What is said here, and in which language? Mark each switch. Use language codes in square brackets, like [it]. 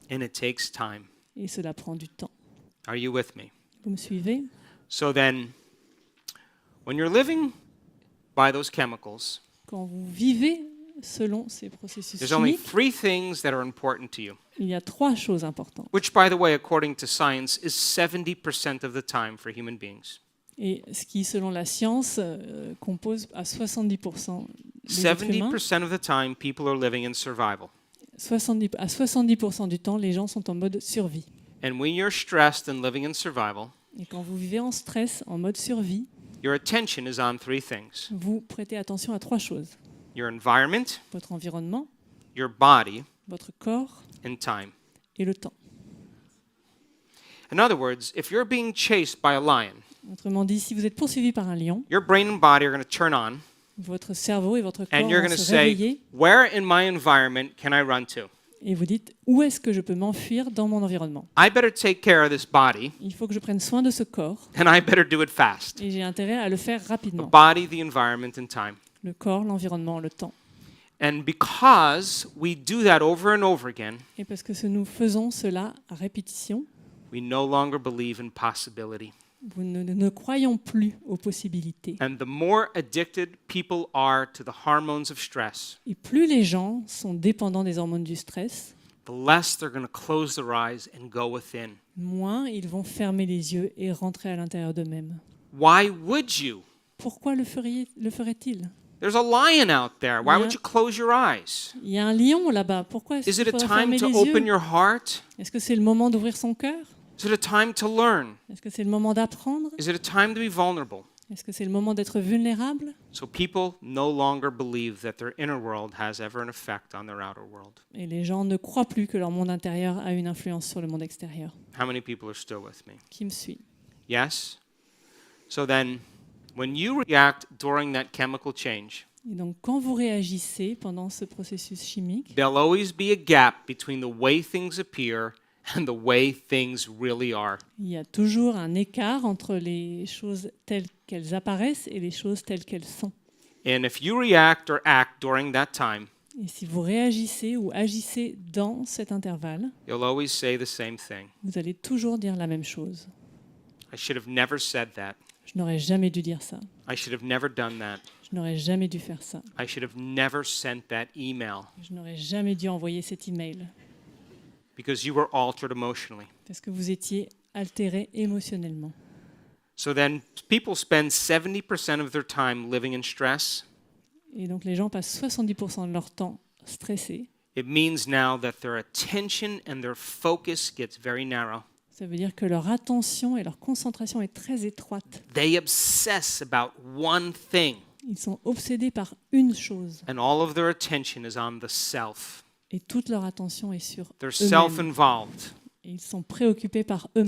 [en] And it takes time. [fr] Et cela prend du temps. [en] Are you with me? [fr] Vous me suivez? [en] So then, when you're living by those chemicals, [fr] Quand vous vivez selon ces processus [en] there's only [fr] chimiques, [en] 3 things that are important to you, [fr] il y a 3 choses importantes. [en] which, by the way, according to science, is 70% of the time for human beings. [fr] Et ce qui, selon la science, compose à 70% des êtres humains. [en] 70% of the time, people are living in survival. [fr] À 70% du temps, les gens sont en mode survie. [en] And when you're stressed and living in survival, [fr] Et quand vous vivez en stress, en mode survie, [en] your attention is on 3 things: [fr] vous prêtez attention à 3 choses. [en] your environment, [fr] Votre environnement, [en] your body, [fr] votre corps [en] and time. [fr] et le temps. [en] In other words, if you're being chased by a lion, [fr] Autrement dit, si vous êtes poursuivi par un lion, [en] your brain and body are going to turn on, [fr] votre cerveau et votre corps [en] and you're [fr] vont [en] going to [fr] se [en] say, [fr] réveiller [en] where in my environment can I run to? [fr] et vous dites où est-ce que je peux m'enfuir dans mon environnement. [en] I better take care of this body, [fr] Il faut que je prenne soin de ce corps [en] and I better do it fast. [fr] et j'ai intérêt à le faire [en] The [fr] rapidement. [en] body, the environment, and time. [fr] Le corps, l'environnement, le temps. [en] And because we do that over and over again, [fr] Et parce que nous faisons cela à répétition, [en] we no longer believe in possibility. [fr] nous ne croyons plus aux possibilités. [en] And the more addicted people are to the hormones of stress, [fr] Et plus les gens sont dépendants des hormones du stress, [en] the less they're going to close their eyes and go within. [fr] moins ils vont fermer les yeux et rentrer à l'intérieur d'eux-mêmes. [en] Why would you? [fr] Pourquoi le ferait-il? [en] There's a lion out there. Why Yeah. would you close your eyes? [fr] Il y a un lion là-bas. Pourquoi est-ce [en] Is [fr] qu'il [en] it a [fr] faudrait [en] time [fr] fermer [en] to [fr] les [en] open [fr] yeux? [en] your heart? [fr] Est-ce que c'est le moment d'ouvrir son cœur? [en] Is it a time to learn? [fr] Est-ce que c'est le moment d'apprendre? [en] Is it a time to be vulnerable? [fr] Est-ce que c'est le moment d'être vulnérable? [en] So people no longer believe that their inner world has ever an effect on their outer world. [fr] Et les gens ne croient plus que leur monde intérieur a une influence sur le monde extérieur. [en] How many people are still with me? [fr] Qui me suit? [en] Yes? So then, when you react during that chemical change, [fr] Et donc, quand vous réagissez pendant ce processus chimique, [en] there'll always be a gap between the way things appear and the way things really are. [fr] il y a toujours un écart entre les choses telles qu'elles apparaissent et les choses telles qu'elles sont. [en] And if you react or act during that time, [fr] Et si vous réagissez ou agissez dans cet intervalle, [en] you'll always say the same thing. [fr] vous allez toujours dire la même chose. [en] I should have never said that. [fr] Je n'aurais jamais dû dire ça. [en] I should have never done that. [fr] Je n'aurais jamais dû faire ça. [en] I should have never sent that email [fr] Je n'aurais jamais dû envoyer cet email [en] because you were altered emotionally. [fr] parce que vous étiez altéré émotionnellement. [en] So then people spend 70% of their time living in stress. [fr] Et donc les gens passent 70% de leur temps stressés. [en] It means now that their attention and their focus gets very narrow. [fr] Ça veut dire que leur attention et leur concentration est très étroite. [en] They obsess about one thing, [fr] Ils sont obsédés par une chose [en] and all of their attention is on the self. [fr] et toute leur attention est sur [en] They're [fr] eux-mêmes. [en] self-involved, [fr] Et ils sont préoccupés par eux-mêmes.